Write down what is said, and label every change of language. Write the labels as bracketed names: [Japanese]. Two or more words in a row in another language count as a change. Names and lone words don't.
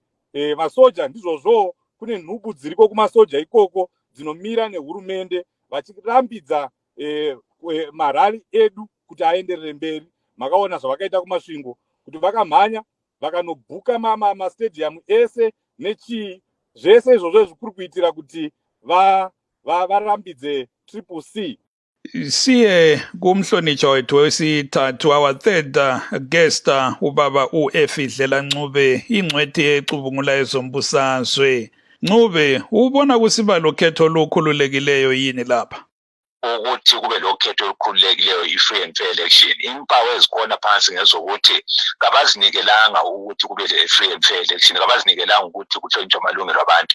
[Shona] Masoja ndizvozvo, kune nhubu dziriko kumasoja ikoko dzinomira nehurumende vachirambidza marari edu kuti aenderere mberi. Makaona zvavakaita kumasvingo kuti vakamhanya vakanobhuka mastadium ese nechii, zvese izvozvo zvikuru kuitira kuti varambidze Triple C. [North Ndebele] Siye kumhlonishwa wethu wesithathu, [English] our third guest, [North Ndebele] ubaba uEfidlela Ncube, ingcwethi ecubungula ezombusazwe. Ncube, ubona kusiba lokhetho olukhululekileyo yini lapha? Ukuthi kube lokhetho olukhululekileyo i- [English] free and fair election. [North Ndebele] Impawu ezikhona phansi ngezokuthi kabazinikelanga ukuthi kube le- [English] free and fair election, [North Ndebele] kabazinikelanga ukuthi kuhlonitshwe amalungelo abantu.